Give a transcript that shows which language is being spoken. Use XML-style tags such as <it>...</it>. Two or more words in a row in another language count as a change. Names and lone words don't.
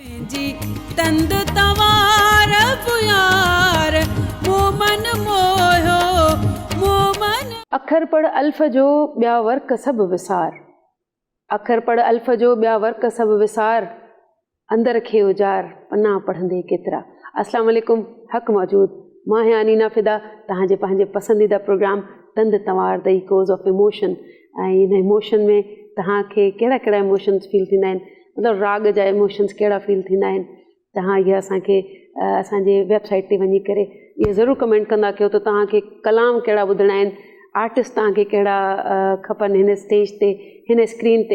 <sd>जी तंद तवार पुयार मोमन मोयो मोमन। अखर पढ़ अल्फ जो ॿिया वर्क सभु विसार, अखर पढ़ अल्फ जो ॿिया वर्क सभु विसार, अंदर खे उजार पन्ना पढ़ंदे केतिरा। अस्सलाम वालेकुम, हक़ मौजूद, मां आहियां अनीना फिदा, तव्हांजे पंहिंजे पसंदीदा प्रोग्राम तंद तवार द इकोज़ ऑफ इमोशन। ऐं इन इमोशन में तव्हांखे कहिड़ा कहिड़ा इमोशन्स फील थींदा आहिनि, मतिलबु राग जा इमोशन्स कहिड़ा फील थींदा आहिनि, तव्हां इहा असांखे असांजे वेबसाइट ते वञी करे इहे ज़रूरु कमेंट कंदा कयो त तव्हांखे कलाम कहिड़ा ॿुधणा आहिनि, आर्टिस्ट तव्हांखे कहिड़ा खपनि हिन स्टेज ते, हिन स्क्रीन ते।</sd>